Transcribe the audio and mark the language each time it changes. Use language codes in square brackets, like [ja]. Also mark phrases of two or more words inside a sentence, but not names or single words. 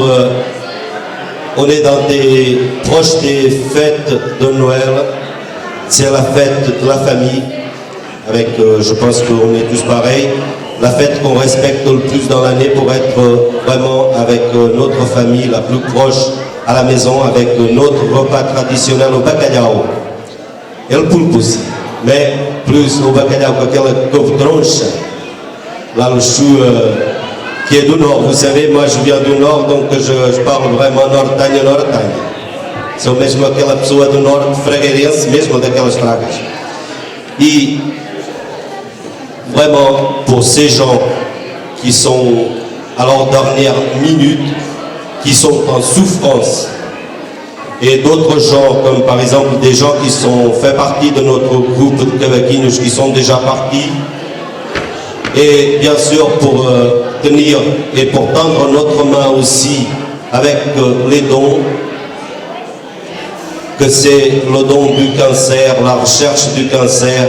[fr] on est proche des fêtes de Noël, c'est la fête de la famille, avec, je pense qu'on est tous pareils, la fête qu'on respecte le plus dans l'année pour être vraiment avec notre famille la plus proche à la maison, avec notre repas traditionnel au bacalhau. Et le poulpe aussi, mais plus au bacalhau qu' [pt] aquela couve tronche, [fr] là le chou qui est du nord. Vous savez, moi je viens du nord, donc je parle vraiment nortenho. [pt] Sou mesmo aquela pessoa do norte, fragueirense, mesmo daquelas fragas. [fr] Et vraiment, pour ces gens qui sont à leur dernière minute, qui sont en souffrance, et d'autres gens, comme par exemple des gens qui fait partie de notre groupe de cavaquinhos, qui sont déjà partis, et bien sûr pour tenir et pour tendre notre main aussi avec les dons, que c'est le don du cancer, la recherche du cancer.